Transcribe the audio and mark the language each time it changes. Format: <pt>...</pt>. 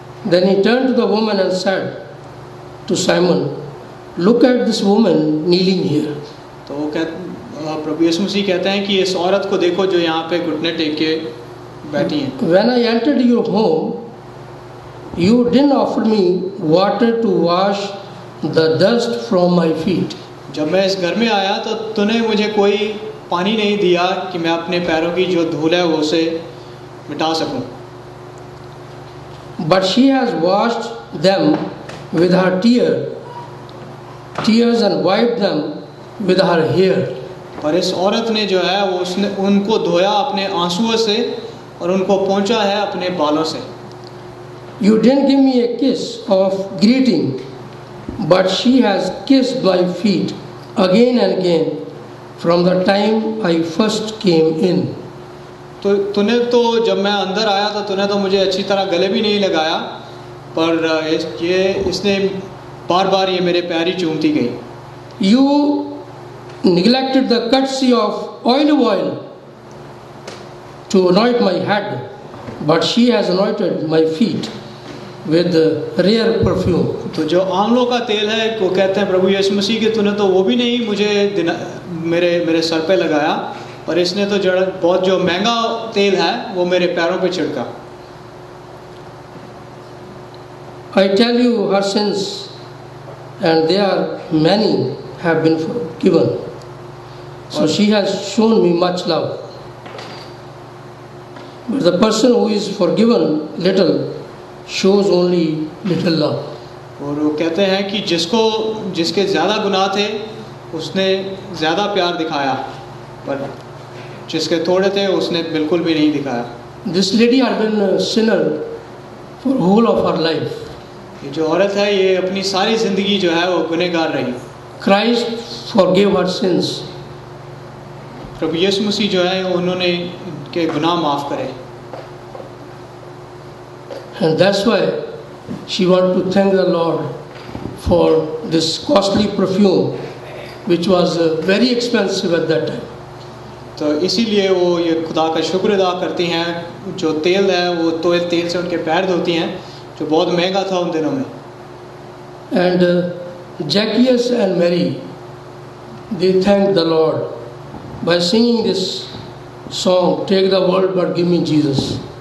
<en>Then he turned to the woman and said to Simon, look at this woman kneeling here.</en> <hi>तो वो प्रभु यीशु मसीह कहते हैं कि इस औरत को देखो जो यहाँ पे घुटने टेक के बैठी हैं.</hi> <en>When I entered your home, you didn't offer me water to wash the dust from my feet.</en> <hi>जब मैं इस घर में आया तो तूने मुझे कोई पानी नहीं दिया कि मैं अपने पैरों की जो धूल है वो उसे मिटा सकूं।</hi> <en>But she has washed them with her tears and wiped them with her hair.</en> <hi>पर इस औरत ने जो है वो उसने उनको धोया अपने आंसुओं से और उनको पोंछा है अपने बालों से।</hi> <en>You didn't give me a kiss of greeting, but she has kissed my feet again and again from the time I first came in.</en> <hi>तो तूने तो जब मैं अंदर आया तो तूने तो मुझे अच्छी तरह गले भी नहीं लगाया, पर इसने बार बार ये मेरे पैर ही चूमती गई।</hi> <en>You neglected the courtesy of olive oil to anoint my head, but she has anointed my feet with rare perfume.</en> <hi>तो जो आंवलों का तेल है वो कहते हैं प्रभु यीशु मसीह के तूने तो वो भी नहीं मुझे मेरे सर पे लगाया, पर इसने तो बहुत जो महंगा तेल है वो मेरे पैरों पे छिड़का।</hi> <en>I tell you, her sins, and they are many, have been forgiven. So she has shown me much love. But the person who is forgiven little shows only little love.</en> <hi>और वो कहते हैं कि जिसके ज़्यादा गुनाह थे उसने ज़्यादा प्यार दिखाया, पर जिसके थोड़े थे उसने बिल्कुल भी नहीं दिखाया।</hi> <en>This lady had been a sinner for whole of her life.</en> <hi>ये जो औरत है ये अपनी सारी ज़िंदगी जो है वो गुनहगार रही।</hi> <en>Christ forgave her sins.</en> <hi>प्रभु यीशु मसीह जो है उन्होंने के गुनाह माफ़ करे।</hi> <en>And that's why she wanted to thank the Lord for this costly perfume, which was very expensive at that time.</en> <hi>तो इसीलिए वो ये खुदा का शुक्र अदा करती हैं, जो तेल है वो तेल से उनके पैर धोती हैं, जो बहुत महंगा था उन दिनों में।</hi> <en>And Zacchaeus and Mary, they thanked the Lord by singing this song, "Take the world but give me Jesus."</en>